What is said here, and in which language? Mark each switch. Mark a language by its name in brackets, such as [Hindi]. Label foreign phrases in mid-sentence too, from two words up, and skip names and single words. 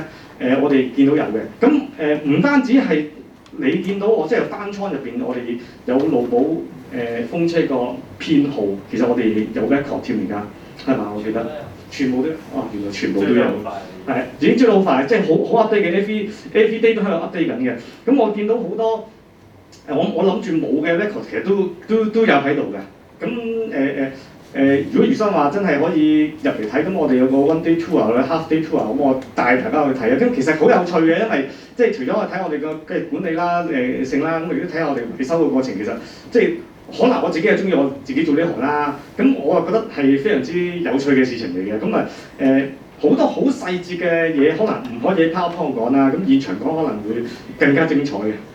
[Cantonese] 我哋見到有嘅，咁唔單止係你見到我，即係單倉入邊，我哋有路寶風車個編號，其實我哋有 record 添而家係嘛？我記得全部都原來全部都有，係已經追得好快，即係好 update 嘅 [English] every day [Cantonese] 都喺度 update 緊嘅。咁我見到好多我諗住冇嘅 record 其實都有喺度嘅。咁如果余生話真係可以入嚟睇，咁我哋有個 [English] one day tour [Cantonese] 或者 [English] half day tour， [Cantonese] 咁我帶大家去睇啊。咁其實好有趣嘅，因為即係除咗我睇我哋嘅管理啦、性啦，咁亦都睇下我哋維修嘅過程。其實即係可能我自己係中意我自己做呢行啦，咁我啊覺得係非常之有趣嘅事情嚟嘅。咁啊好多好細節嘅嘢，可能唔可以喺 PowerPoint 講啦，咁現場講可能會更加精彩嘅。